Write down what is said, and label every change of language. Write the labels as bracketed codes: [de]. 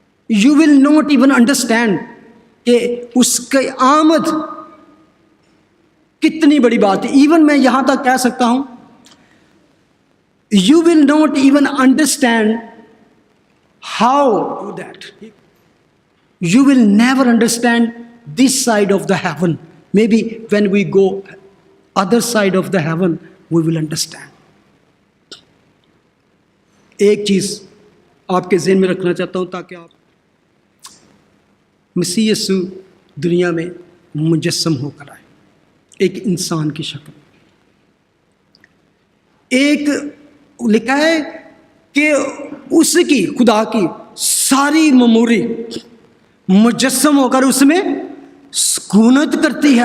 [en] you will not even understand [ur] کہ اس کی آمد کتنی بڑی بات ہے. [en] even [ur] میں یہاں تک کہہ سکتا ہوں [en] You will not even understand how do that. You will never understand this side of the heaven. Maybe when we go other side of the heaven, we will understand. [ur] ایک چیز آپ کے ذہن میں رکھنا چاہتا ہوں تاکہ آپ مسیح یسوع دنیا میں مجسم ہو کر آئے ایک انسان کی شکل. ایک لکھا ہے کہ اس کی خدا کی ساری مموری مجسم ہو کر اس میں سکونت کرتی ہے.